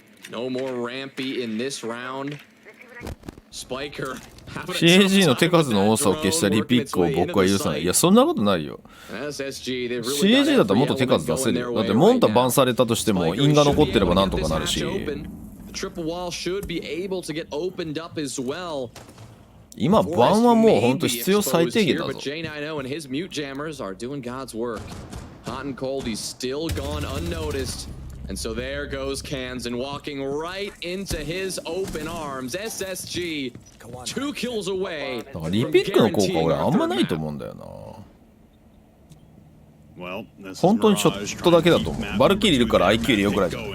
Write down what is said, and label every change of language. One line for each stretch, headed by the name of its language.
English: No more Rampy in this round. Spiker.
Japanese: CAG の手数の多さを消したリピックを僕は許さない。いや、そんなことないよ。 CAG だったらもっと手数出せるよ。だってモンタバンされたとしても因が残ってればなんとかなるし。
English: triple wall should be able to get opened up as well.
Japanese: 今バンはもう本当必要最低限だぞ。
English: But J90 and his mute jammers are doing God's work. Hot and cold, he's still gone unnoticed. And so there goes Cans and walking right into his open arms. SSG 2 kills away.
Japanese: だからリピックの効果俺あんまないと思うんだよな。本当にちょっとだけだと思う。バルキリーいるから IQ 入れよぐらいじゃん。